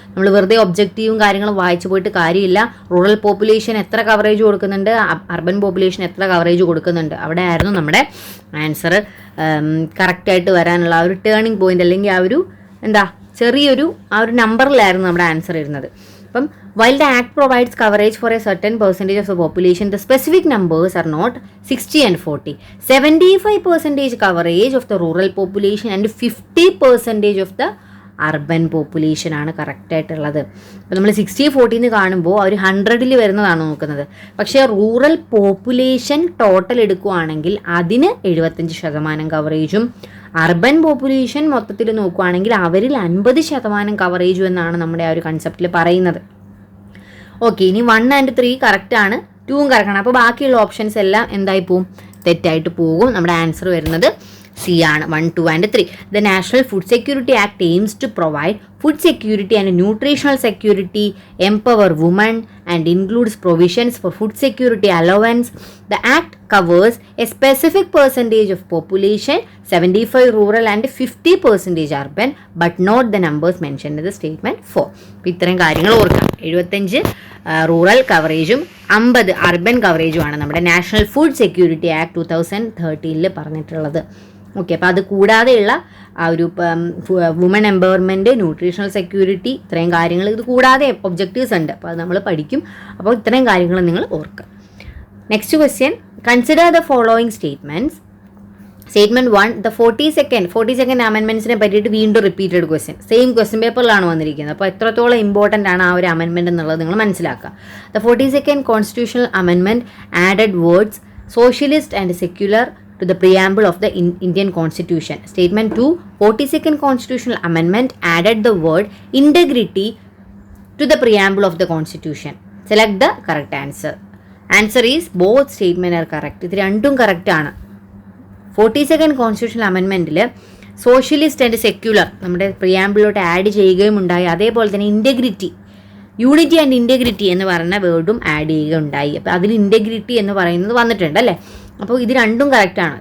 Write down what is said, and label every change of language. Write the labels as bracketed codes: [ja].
[ml] നമ്മൾ വെറുതെ ഒബ്ജക്റ്റീവും കാര്യങ്ങളും വായിച്ചു പോയിട്ട് കാര്യമില്ല. റൂറൽ പോപ്പുലേഷൻ എത്ര കവറേജ് കൊടുക്കുന്നുണ്ട്, അർബൻ പോപ്പുലേഷൻ എത്ര കവറേജ് കൊടുക്കുന്നുണ്ട്, അവിടെ ആയിരുന്നു നമ്മുടെ ആൻസർ കറക്റ്റായിട്ട് വരാനുള്ള ആ ഒരു ടേണിംഗ് പോയിന്റ്, അല്ലെങ്കിൽ ആ ഒരു ചെറിയൊരു ആ ഒരു നമ്പറിലായിരുന്നു നമ്മുടെ ആൻസർ ഇരുന്നത്. [en] അപ്പം while the act provides coverage for a certain percentage of the population, the specific numbers are not 60 and 40. 75% coverage of the rural population and 50% of the [ml] urban population ആണ് കറക്റ്റായിട്ടുള്ളത്. അപ്പോൾ നമ്മൾ 60-40 കാണുമ്പോൾ ഒരു 100ൽ വരുന്നതാണ് നോക്കുന്നത്. പക്ഷേ റൂറൽ പോപ്പുലേഷൻ ടോട്ടൽ എടുക്കുകയാണെങ്കിൽ അതിന് 75% കവറേജും, അർബൻ പോപ്പുലേഷൻ മൊത്തത്തിൽ നോക്കുകയാണെങ്കിൽ അവരിൽ 50% കവറേജും എന്നാണ് നമ്മുടെ ആ ഒരു കൺസെപ്റ്റിൽ പറയുന്നത്. ഓക്കെ, ഇനി 1 and 3 കറക്റ്റാണ്, 2 കറക്റ്റാണ്. അപ്പോൾ ബാക്കിയുള്ള ഓപ്ഷൻസ് എല്ലാം എന്തായി പോവും? തെറ്റായിട്ട് പോകും. നമ്മുടെ ആൻസർ വരുന്നത് സി ആണ്. 1, 2 and 3. [en] The National Food Security Act aims to provide food security and nutritional security, empower women, and includes provisions for food security allowance. The act covers a specific percentage of population, 75 rural and 50% urban, but not the numbers mentioned in the statement 4. [ml] അപ്പോൾ ഇത്രയും കാര്യങ്ങൾ ഓർക്കാം. 75 rural കവറേജും 50 urban കവറേജുമാണ് നമ്മുടെ national food security act 2013 പറഞ്ഞിട്ടുള്ളത്. Okay, അപ്പോൾ അത് കൂടാതെയുള്ള ആ ഒരു വുമൺ എംപവർമെൻറ്റ്, ന്യൂട്രീഷണൽ സെക്യൂരിറ്റി, ഇത്രയും കാര്യങ്ങൾ ഇത് കൂടാതെ ഒബ്ജക്റ്റീവ്സ് ഉണ്ട്. അപ്പോൾ അത് നമ്മൾ പഠിക്കും. അപ്പോൾ ഇത്രയും കാര്യങ്ങൾ നിങ്ങൾ ഓർക്കുക. [en] Next question, consider the following statements. [ml] Statement 1, the 42nd അമെൻമെൻറ്റ്സിനെ പറ്റിയിട്ട് വീണ്ടും റിപ്പീറ്റഡ് ക്വസ്റ്റ്യൻ, സെയിം ക്വസ്റ്റ്യൻ പേപ്പറിലാണ് വന്നിരിക്കുന്നത്. അപ്പോൾ എത്രത്തോളം ഇമ്പോർട്ടൻ്റ് ആണ് ആ ഒരു അമെൻമെൻറ്റ് എന്നുള്ളത് നിങ്ങൾ മനസ്സിലാക്കുക. [en] The 42nd constitutional amendment added words socialist and secular to the preamble of the Indian Constitution. Statement 2, 42nd Constitutional Amendment added the word integrity to the preamble of the Constitution. Select the correct answer. Answer is both statement are correct. [ml] ഇത് രണ്ടും correct ആണ്. 42nd Constitutional Amendmentൽ socialist and secular നമ്മുടെ പ്രിയാമ്പിളിലോട്ട് add ചെയ്യുകയും ഉണ്ടായി. അതേപോലെ തന്നെ integrity, unity and integrity എന്ന് പറയുന്ന വേർഡും ആഡ് ചെയ്യുകയുണ്ടായി. അപ്പോൾ അതിൽ ഇൻറ്റഗ്രിറ്റി എന്ന് പറയുന്നത് വന്നിട്ടുണ്ട് അല്ലേ. അപ്പോൾ ഇത് രണ്ടും കറക്റ്റാണ്.